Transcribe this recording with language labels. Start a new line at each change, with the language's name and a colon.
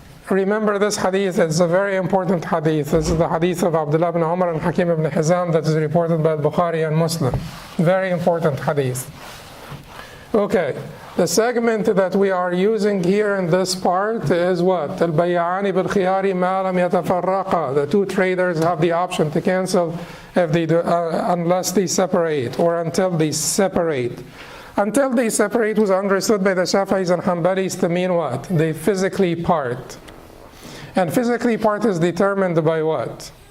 English: Remember this hadith, it's a very important hadith. This is the hadith of Abdullah ibn Umar and Hakim ibn Hizam that is reported by Bukhari and Muslim. Very important hadith. Okay, The segment that we are using here in this part is what?
Arabic: البيعان بالخيار ما لم يتفرقا.
English: The two traders have the option to cancel if they do, unless they separate, or until they separate. Until they separate was understood by the Shafi'is and Hanbalis to mean what? They physically part. And physically part is determined by what?